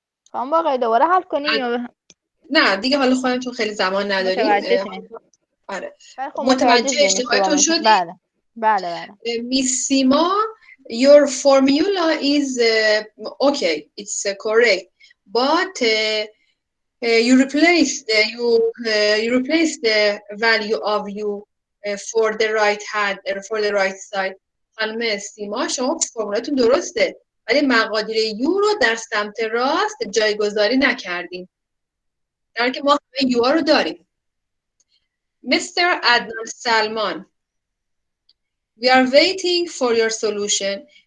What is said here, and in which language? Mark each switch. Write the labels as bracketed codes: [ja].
[fa] خواهم باقی دوباره حل کنیم نه دیگه حالا خودم چون خیلی زمان نداریم آره متوجه اشتباهتون شدید؟ بله [en] Miss Sima, your formula is okay, it's correct, but you replace the value of U for the right hand for the right side. [fa] خانم سیما شما فرمولتون درسته ولی مقادیر U رو در سمت راست جایگذاری نکردیم در حالی که ما همه U رو داریم. [en] Mr. Adnan Salman, we are waiting for your solution.